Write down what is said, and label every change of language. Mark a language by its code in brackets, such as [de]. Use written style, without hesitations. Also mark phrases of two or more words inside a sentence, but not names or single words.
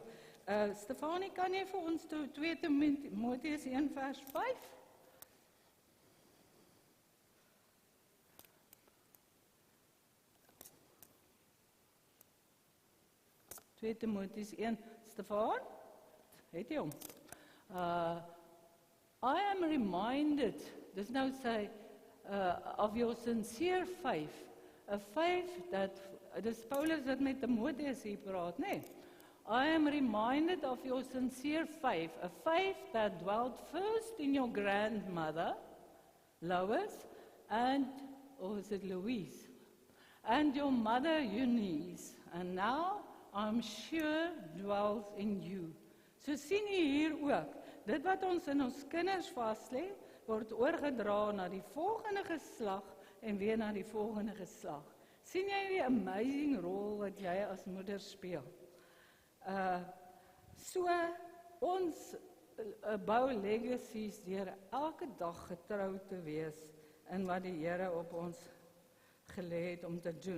[af] Stefanie, kan jy vir ons 2 Timoteus 1 vers 5? Timoteus 1, Stefan, het jy hom? [en] I am reminded, [af] dis nou sê, [en] of your sincere faith, a faith that, [af] dis Paulus wat met Timoteus hier praat, nee. [en] I am reminded of your sincere faith, a faith that dwelt first in your grandmother, Lois, or is it Louise? And your mother Eunice, and now I'm sure dwells in you. [af] So sien jy hier ook, dit wat ons in ons kinders vaslê, word oorgedra na die volgende geslag en weer na die volgende geslag. Sien jy die amazing rol wat jy as moeder speel? So ons bou legacies deur elke dag getrou te wees in wat die Here op ons gelê het om te doen.